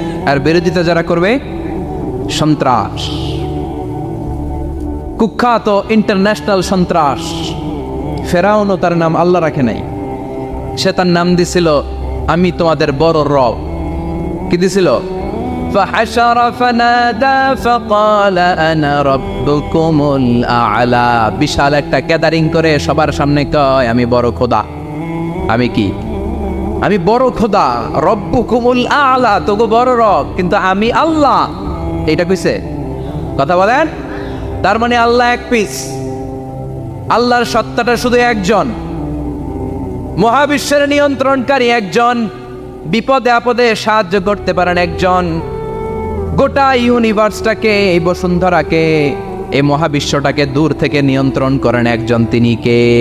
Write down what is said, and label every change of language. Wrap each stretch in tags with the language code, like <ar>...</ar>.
<bn>আর বিরোধিতা যারা করবে সন্ত্রাস, কুখ্যাত ইন্টারন্যাশনাল সন্ত্রাস। ফেরাউনও তার নাম আল্লাহ রাখে নাই, সে তার নাম দিছিল আমি তোমাদের বড় রব। কি দিছিল?</bn> <ar>فحشر فنادى فقال انا ربكم الاعلى।</ar> <bn>বিশাল একটা গ্যাদারিং করে সবার সামনে কয় আমি বড় খোদা। আমি কি? আমি বড় খোদা,</bn> <ar>রব্বুকুমুল আ'লা,</ar> <bn>তোগো বড় রব, কিন্তু আমি আল্লাহ। এইটা কইছে? কথা বলেন। তার মানে আল্লাহ এক পিস, আল্লাহর সত্তাটা শুধু একজন, মহাবিশ্বের নিয়ন্ত্রণকারী একজন, বিপদে আপদে সাহায্য করতে পারেন একজন, গোটা ইউনিভার্সটাকে, এই বসুন্ধরাকে, এই মহাবিশ্বটাকে দূর থেকে নিয়ন্ত্রণ করেন একজন, তিনি কে?</bn>